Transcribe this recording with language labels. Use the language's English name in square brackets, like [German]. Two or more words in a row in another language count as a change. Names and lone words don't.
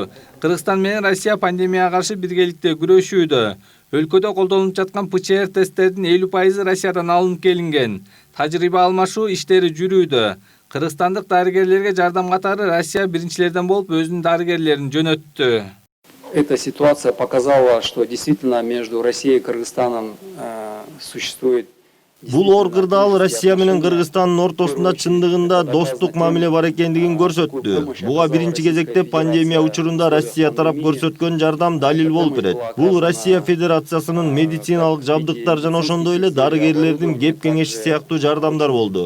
[Kyrgyz] Кыргызстан менен Россия пандемияга каршы биргеликте күрөшүүдө. Өлкөдө колдонулуп жаткан ПЦР тесттердин 50% Россиядан алынып келинген. Тажрыйба алмашуу иштери жүрүүдө. Кыргызстандык дарыгерлерге жардам катары Россия биринчилерден болуп өзүнүн дарыгерлерин жөнөттү. [Russian] Эта ситуация показала, что действительно между Россией и Кыргызстаном существует. [Kyrgyz] Бул оор кырдаал Россия менен Кыргызстандын ортосунда чындыгында достук мамиле бар экендигин көрсөттү. Буга биринчи кезекте пандемия учурунда Россия тарап көрсөткөн жардам далил болуп берет. Бул Россия Федерациясынын медициналык жабдыктар жана ошондой эле дарыгерлердин кеп кеңеши сыяктуу жардамдар болду.